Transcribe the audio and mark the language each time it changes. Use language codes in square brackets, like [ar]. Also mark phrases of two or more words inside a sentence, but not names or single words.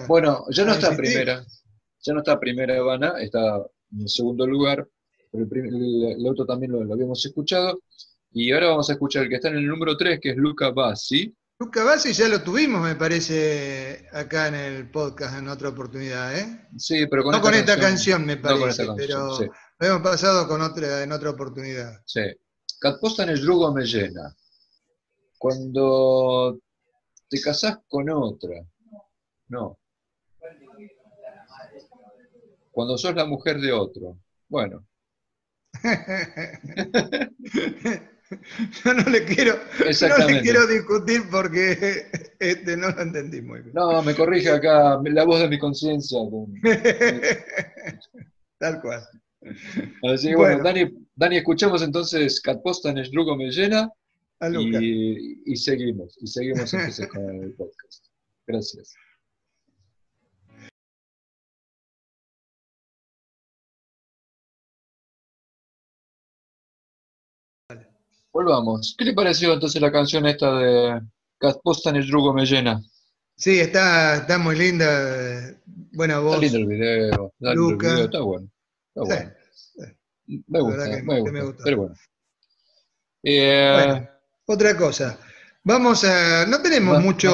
[es] Bueno, ya no está primera Habana, está en el segundo lugar, pero el otro también lo habíamos escuchado, y ahora vamos a escuchar el que está en el número 3, que es Luca Bassi. Luca Bassi ya lo tuvimos, me parece, acá en el podcast en otra oportunidad, ¿eh? Sí, pero no con esta canción, me parece, con esta canción, pero sí. lo hemos pasado en otra oportunidad. Sí. Kad postaneš drugo me llena. Cuando te casás con otra. No. Cuando sos la mujer de otro. Bueno. Yo no le quiero discutir porque no lo entendí muy bien. No, me corrige acá la voz de mi conciencia. Tal cual. Así que bueno, Dani, escuchamos entonces Kad postaneš drugo me llena y seguimos entonces con el podcast. Gracias. Volvamos. ¿Qué le pareció entonces la canción esta de Kad postaneš drugo me llena? Sí, está muy linda, buena voz. Está lindo el video, Luca. Está bueno. Está bueno. Sí. Me La gusta, verdad que me me gusta. gustó. Pero bueno. Bueno, otra cosa. No tenemos Más muchos